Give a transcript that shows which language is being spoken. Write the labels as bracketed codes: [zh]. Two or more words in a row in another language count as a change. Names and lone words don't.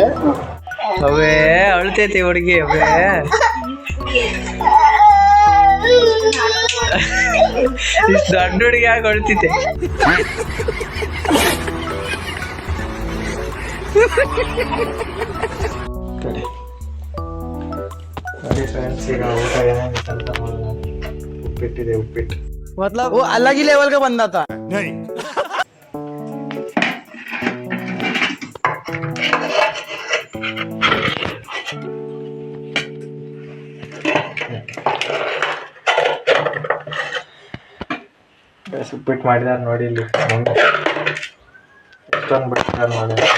[kn] ಅವೇ ಅಳ್ತೈತಿ ಹುಡುಗಿ ಅವೇ. ಇಷ್ಟು ದೊಡ್ಡ ಹುಡುಗಿ ಆಗಿ ಅಳ್ತೈತೆ. ನೋಡಿ ಫ್ರೆಂಡ್ಸ್ ಈಗ ಊಟ ಏನಾಗಿತ್ತು ಅಂತ ನೋಡೋಣ. ಉಪ್ಪಿಟ್ಟಿದೆ, ಉಪ್ಪಿಟ್ಟು [hi] मतलब वो अलग ही लेवल का बंदा था। नहीं [kn] ಉಪ್ಪಿಟ್ಟು ಮಾಡಿದಾರೆ ನೋಡಿ. ಇಲ್ಲಿ ಎಷ್ಟೊಂದು ಬಿಟ್ಟಿದ್ದಾರೆ ನೋಡಿ.